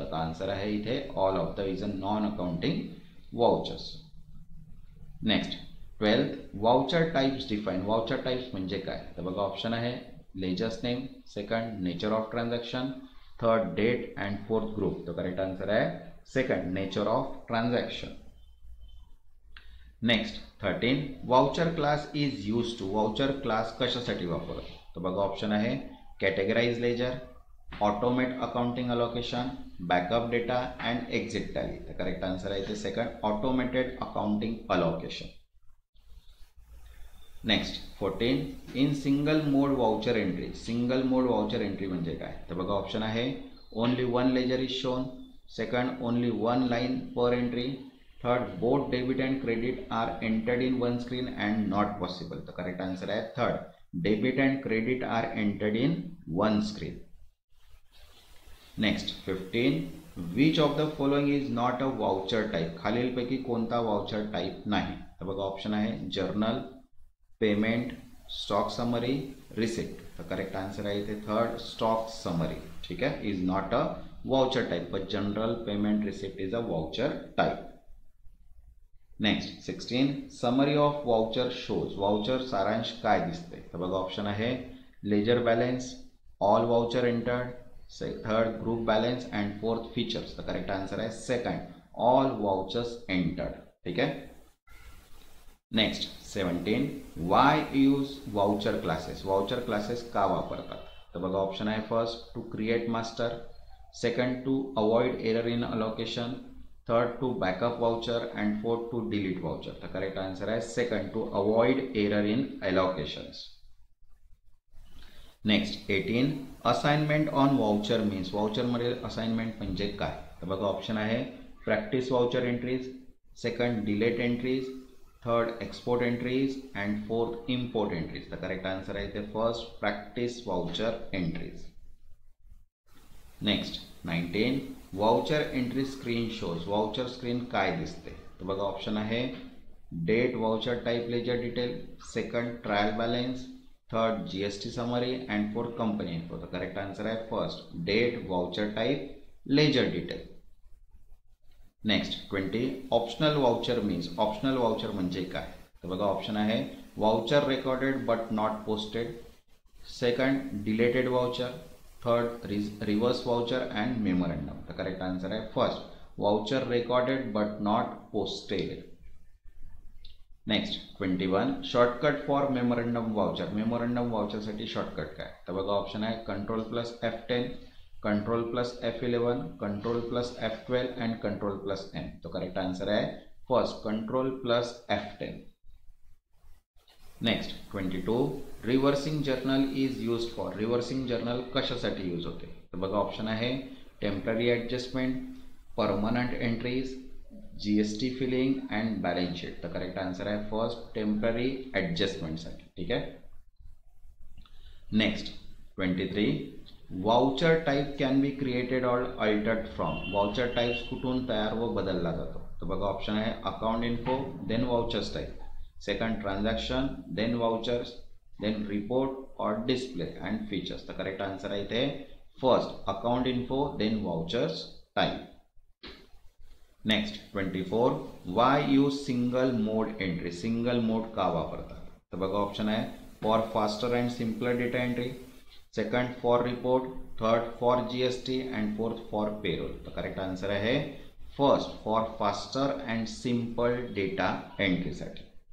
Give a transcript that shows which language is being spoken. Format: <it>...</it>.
<mr>तर आन्सर आहे इथे</mr> <en>All of the is a non accounting vouchers. Next 12th, voucher types define.</en> <mr>Voucher types म्हणजे काय? तर बघा ऑप्शन आहे ledgers name, second nature of transaction, third date and fourth group. तर correct answer आहे second, nature of transaction.</mr> <en>Next 13, voucher class is use to.</en> <mr>Voucher class कशासाठी वापरतो? तर बघा ऑप्शन आहे कॅटेगराइज ledger, automate accounting allocation, backup data and exit tally. तर correct answer आहे इथे second, automated accounting allocation.</mr> <en>Next 14, in single mode voucher entry.</en> <mr>Single mode voucher entry म्हणजे काय? तर बघा ऑप्शन आहे</mr> <en>only one ledger is shown. Second, only one line per entry. Third, both debit and credit are entered in one screen and not possible. The correct answer is third, debit and credit are entered in one screen. Next, 15, which of the following is not a voucher type?</en> <mr>खालीलपैकी कोणता voucher type नाही? तर बघा option आहे journal, payment, stock summary, receipt. तर correct answer आहे इथे third, stock summary. ठीक आहे,</mr> <en>Is not a voucher type but general payment receipt is a voucher type. Next 16, summary of voucher shows.</en> <mr>Voucher सारांश काय दिसते? तर बघा ऑप्शन आहे ledger balance, all voucher entered, third group balance and fourth features. तर correct answer आहे second, all vouchers entered. ठीक आहे.</mr> <en>Next 17, why use voucher classes.</en> <mr>Voucher classes का वापरतात? तर बघा ऑप्शन आहे first, to create master, second to avoid error in allocation, third to backup voucher and fourth to delete voucher. तर correct answer आहे second, to avoid error in अलोकेशन्स.</mr> <en>Next 18, assignment on voucher means.</en> <mr>Voucher मध्ये assignment म्हणजे काय? तर बघा option आहे practice voucher entries, second delete entries, third export entries and fourth import entries. तर correct answer आहे इथे first, practice voucher entries.</mr> <en>Next 19, voucher entry screen shows.</en> <mr>Voucher screen काय दिसते? तर बघा ऑप्शन आहे date voucher type ledger detail, second trial balance, third GST summary and fourth company info. तर correct answer आहे first, date voucher type ledger detail.</mr> <en>Next 20, optional voucher means.</en> <mr>Optional voucher म्हणजे काय? तर बघा ऑप्शन आहे</mr> <en>voucher recorded but not posted,</en> <mr>second deleted voucher, third reverse voucher and memorandum. तर correct answer आहे first,</mr> <en>Voucher recorded but not posted. Next 21, shortcut for memorandum voucher.</en> <mr>Memorandum वाउचरसाठी shortcut काय? तर बघा ऑप्शन आहे control plus F10, control plus F11, control plus F12 and control plus M. तो correct answer आहे first, control plus F10.</mr> <en>Next 22, reversing journal is use for.</en> <mr>Reversing journal कशासाठी use होते? तर बघा ऑप्शन आहे temporary adjustment, permanent entries, GST feeling and balance sheet. तर correct answer आहे first, temporary ॲडजस्टमेंटसाठी. ठीक आहे.</mr> <en>Next 23, voucher type can be created or altered from.</en> <mr>Voucher types कुठून तयार व बदलला जातो? तर बघा ऑप्शन आहे account info, then vouchers type, second transaction, then vouchers, then report और डिस्प्ले अँड फीचर्स. तर करेक्ट आन्सर आहे इथे first, account info, then vouchers type.</mr> <en>Next 24, why use single mode entry.</en> <mr>सिंगल मोड का वापरतात? तर बघा ऑप्शन आहे</mr> <en>for faster and simpler data entry,</en> <mr>second for report, third for GST and fourth for payroll. तर correct answer आहे first, for faster and simple data एंट्रीसाठी.</mr>